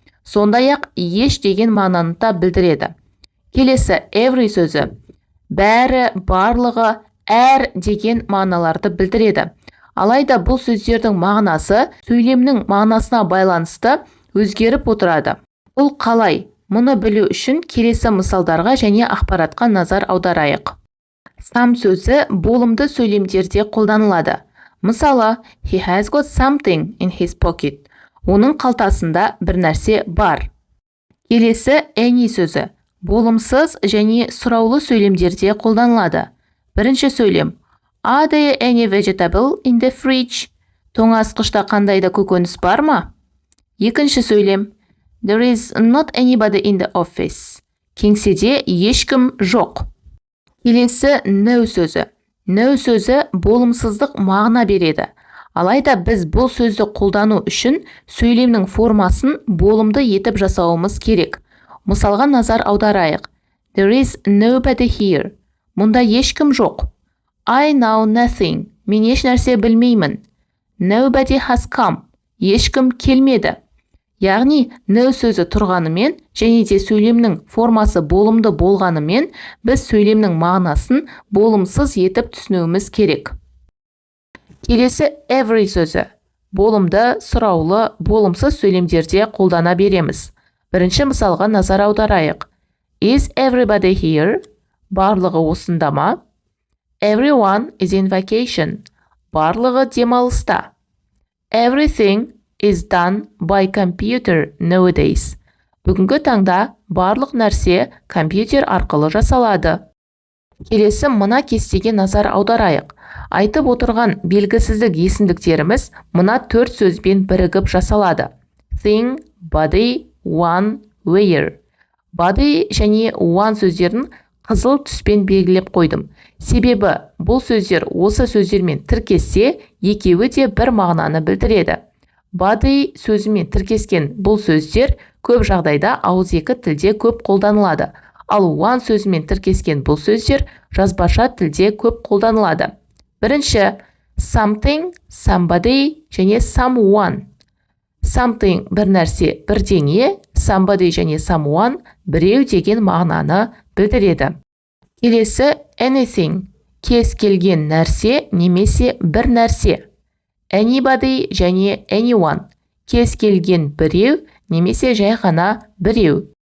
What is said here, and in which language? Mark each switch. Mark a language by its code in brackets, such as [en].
[kk] Сондай-ақ еш деген мағынаны да білдіреді. Келесі every сөзі бәрі, барлығы, әр деген мағыналарды білдіреді. Алайда бұл сөздердің мағынасы сөйлемнің мағынасына байланысты өзгеріп отырады. Бұл қалай? Мұны білу үшін келесі мысалдарға және ақпаратқа назар аударайық. Some сөзі болымды сөйлемдерде қолданылады. Мысалы, [en] he has got something in his pocket. [kk] Оның қалтасында бір нәрсе бар. Келесі any сөзі болымсыз және сұраулы сөйлемдерде қолданылады. Бірінші сөйлем [en] Are there any vegetable in the fridge? [kk] Тоңазытқышта қандай да көкөніс бар ма? Екінші сөйлем [en] There is not anybody in the office. [kk] Кеңседе ешкім жоқ. Келесі no сөзі. No сөзі болымсыздық мағына береді. Алайда біз бұл сөзді қолдану үшін сөйлемнің формасын болымды етіп жасауымыз керек. Мысалға назар аударайық. [en] There is nobody here. [kk] Мұнда ешкім жоқ. [en] I know nothing. [kk] Мен еш нәрсе білмеймін. [en] Nobody has come. [kk] Ешкім келмеді. Яғни, no сөзі тұрғанымен және де сөйлемнің формасы болымды болғанымен біз сөйлемнің мағынасын болымсыз етіп түсінуіміз керек. Келесі every сөзі болымды, сұраулы, болымсыз сөйлемдерде қолдана береміз. Бірінші мысалға назар аударайық. [en] Is everybody here? [kk] Барлығы осында ма? [en] Everyone is in vacation. [kk] Барлығы демалыста. [en] Everything is done by computer nowadays. [kk] Бүгінгі таңда барлық нәрсе компьютер арқылы жасалады. Келесі мына кестеге назар аударайық. Айтып отырған белгісіздік есімдіктеріміз мына 4 сөзбен бірігіп жасалады. [en] Thing, body, one, where. [kk] Body және one сөздерін қызыл түспен белгілеп қойдым. Себебі бұл сөздер осы сөздермен тіркессе, екеуі де бір мағынаны білдіреді. Body сөзімен тіркескен бұл сөздер көп жағдайда ауызекі тілде көп қолданылады. Ал one сөзімен тіркескен бұл сөздер жазбаша тілде көп қолданылады. Бірінші, something, somebody және someone. Something бір нәрсе, бірдеңе, somebody және someone біреу деген мағынаны білдіреді. Келесі anything, кез келген нәрсе немесе бір нәрсе. Anybody және anyone, кез келген біреу немесе жай ғана біреу.